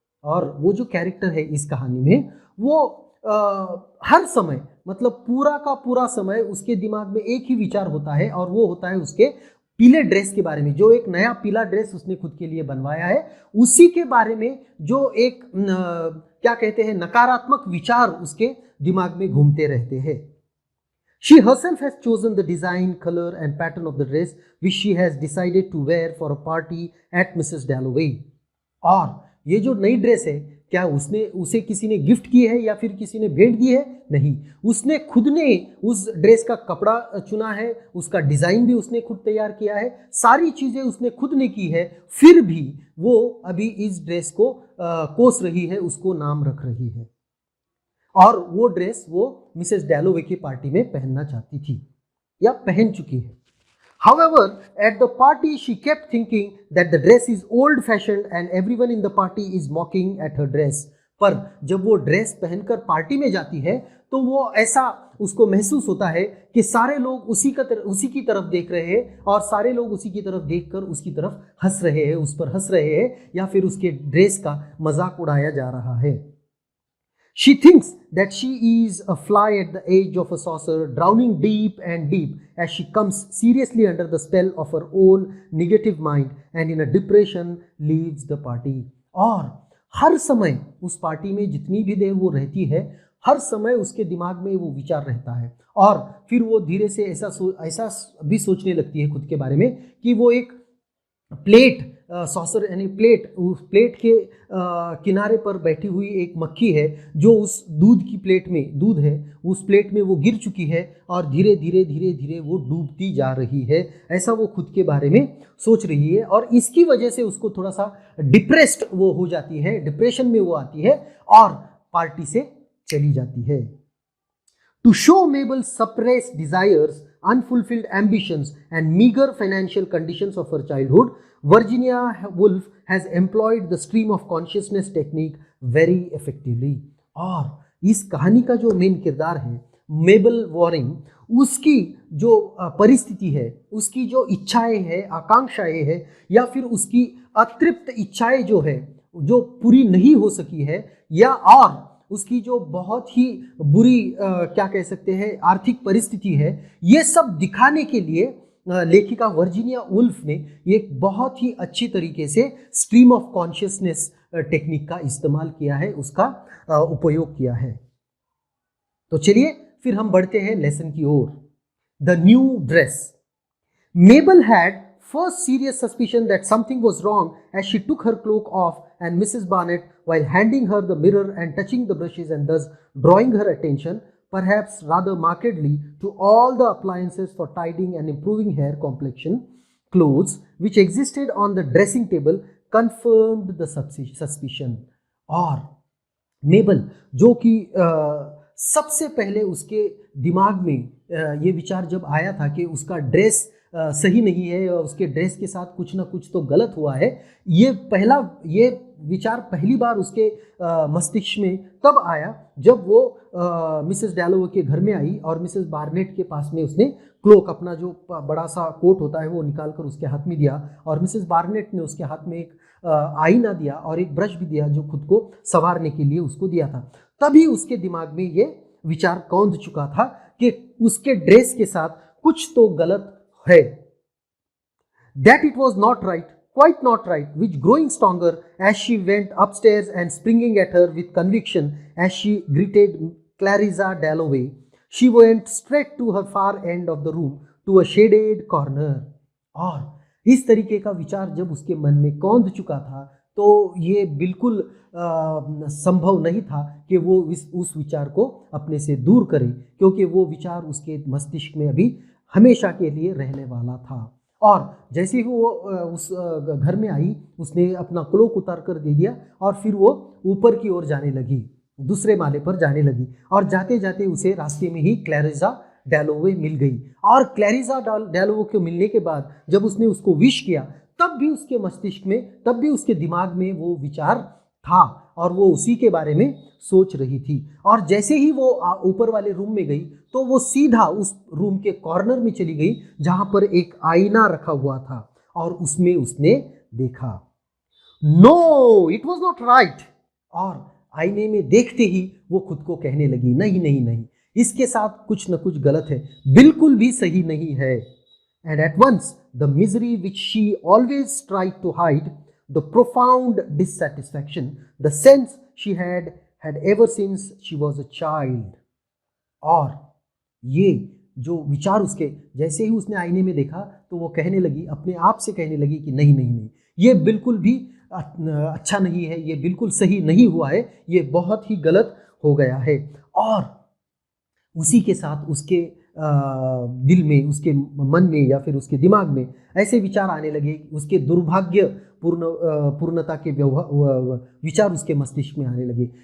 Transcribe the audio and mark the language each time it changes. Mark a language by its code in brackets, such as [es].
[hi] और वो जो कैरेक्टर है इस कहानी में वो हर समय, मतलब पूरा का पूरा समय उसके दिमाग में एक ही विचार होता है और वो होता है उसके पीले ड्रेस के बारे में। जो एक नया पीला ड्रेस उसने खुद के लिए बनवाया है, उसी के बारे में जो एक क्या कहते हैं नकारात्मक विचार उसके दिमाग में घूमते रहते हैं। [en] She herself has chosen the design, color and pattern of the dress which she has decided to wear for a party at Mrs. Dalloway। [hi] और ये जो नई ड्रेस है, क्या उसे किसी ने गिफ्ट की है या फिर किसी ने भेंट दी है? नहीं, उसने खुद ने उस ड्रेस का कपड़ा चुना है, उसका डिज़ाइन भी उसने खुद तैयार किया है, सारी चीज़ें उसने खुद ने की है। फिर भी वो अभी इस ड्रेस को कोस रही है, उसको नाम रख रही है। और वो ड्रेस वो मिसेस डैलोवे की पार्टी में पहनना चाहती थी या पहन चुकी है। [en] However, at the party she kept thinking that the dress is old fashioned and everyone in the party is mocking at her dress। [hi] पर जब वो ड्रेस पहनकर पार्टी में जाती है तो वो ऐसा उसको महसूस होता है कि सारे लोग उसी की तरफ देख रहे हैं और सारे लोग उसी की तरफ देखकर उसकी तरफ हंस रहे हैं, उस पर हंस रहे हैं या फिर उसके ड्रेस का मजाक उड़ाया जा रहा है। [en] She thinks that she is a fly at the edge of a saucer, drowning deep and deep as she comes seriously under the spell of her own negative mind and in a depression leaves the party। [hi] और हर समय उस party में जितनी भी देर वो रहती है, हर समय उसके दिमाग में वो विचार रहता है और फिर वो धीरे से ऐसा भी सोचने लगती है खुद के बारे में कि वो एक प्लेट सॉसर यानी प्लेट, उस प्लेट के किनारे पर बैठी हुई एक मक्खी है जो उस दूध की प्लेट में, दूध है उस प्लेट में वो गिर चुकी है और धीरे धीरे धीरे धीरे वो डूबती जा रही है, ऐसा वो खुद के बारे में सोच रही है। और इसकी वजह से उसको थोड़ा सा डिप्रेस्ड वो हो जाती है, डिप्रेशन में वो आती है और पार्टी से चली जाती है। [en] To show Mabel's suppressed desires, unfulfilled ambitions, and meager financial conditions of her childhood, Virginia Woolf has employed the stream of consciousness technique very effectively. [hi] और इस कहानी का जो मेन किरदार है मेबल वॉरिंग, उसकी जो परिस्थिति है, उसकी जो इच्छाएं हैं, आकांक्षाएं हैं, या फिर उसकी अतृप्त इच्छाएं जो है, जो पूरी नहीं हो सकी है, या और उसकी जो बहुत ही बुरी क्या कह सकते हैं आर्थिक परिस्थिति है, ये सब दिखाने के लिए लेखिका वर्जीनिया वुल्फ ने एक बहुत ही अच्छी तरीके से स्ट्रीम ऑफ कॉन्शियसनेस टेक्निक का इस्तेमाल किया है, उसका उपयोग किया है। तो चलिए फिर हम बढ़ते हैं लेसन की ओर। [en] The new dress. Mabel had first serious suspicion that something was wrong as she took her cloak off, and Mrs. Barnett, while handing her the mirror and touching the brushes and thus drawing her attention, perhaps rather markedly, to all the appliances for tidying and improving hair, complexion, clothes, which existed on the dressing table, confirmed the suspicion. [hi] और मेबल जो कि सबसे पहले उसके दिमाग में ये विचार जब आया था कि उसका ड्रेस सही नहीं है और उसके ड्रेस के साथ कुछ ना कुछ तो गलत हुआ है, ये विचार पहली बार उसके मस्तिष्क में तब आया जब वो मिसेस डैलोवे के घर में आई और मिसेस बार्नेट के पास में उसने क्लोक, अपना जो बड़ा सा कोट होता है, वो निकाल कर उसके हाथ में दिया और मिसेस बार्नेट ने उसके हाथ में एक आईना दिया और एक ब्रश भी दिया जो खुद को संवारने के लिए उसको दिया था। तभी उसके दिमाग में ये विचार कौंध चुका था कि उसके ड्रेस के साथ कुछ तो गलत है। [en] That it was not right, quite not right, which growing stronger as she went upstairs and springing at her with conviction as she greeted Clarissa Dalloway, she went straight to her far end of the room to a shaded corner. [hi] और इस तरीके का विचार जब उसके मन में कौंध चुका था तो ये बिल्कुल संभव नहीं था कि वो उस विचार को अपने से दूर करे, क्योंकि वो विचार उसके मस्तिष्क में अभी हमेशा के लिए रहने वाला था। और जैसे ही वो उस घर में आई, उसने अपना क्लोक उतार कर दे दिया और फिर वो ऊपर की ओर जाने लगी, दूसरे माले पर जाने लगी। और जाते जाते उसे रास्ते में ही क्लैरिसा डैलोवे मिल गई। और क्लैरिसा डैलोवे को मिलने के बाद जब उसने उसको विश किया, तब भी उसके मस्तिष्क में, तब भी उसके दिमाग में वो विचार था और वो उसी के बारे में सोच रही थी। और जैसे ही वो ऊपर वाले रूम में गई तो वो सीधा उस रूम के कॉर्नर में चली गई जहां पर एक आईना रखा हुआ था और उसमें उसने देखा, [en] No it was not right. [hi] और आईने में देखते ही वो खुद को कहने लगी, नहीं नहीं नहीं, इसके साथ कुछ न कुछ गलत है, बिल्कुल भी सही नहीं है। [en] And at once the misery which she always tried to hide, the profound dissatisfaction, the sense she had ever since she was a child. [hi] और ये जो विचार उसके, जैसे ही उसने आईने में देखा तो वो कहने लगी, अपने आप से कहने लगी कि नहीं नहीं नहीं, ये बिल्कुल भी अच्छा नहीं है, ये बिल्कुल सही नहीं हुआ है, ये बहुत ही गलत हो गया है। और उसी के साथ उसके दिल में, उसके मन में या फिर उसके दिमाग में ऐसे विचार आने लगे, उसके दुर्भाग्य पूर्णता के विचार उसके मस्तिष्क में आने लगे।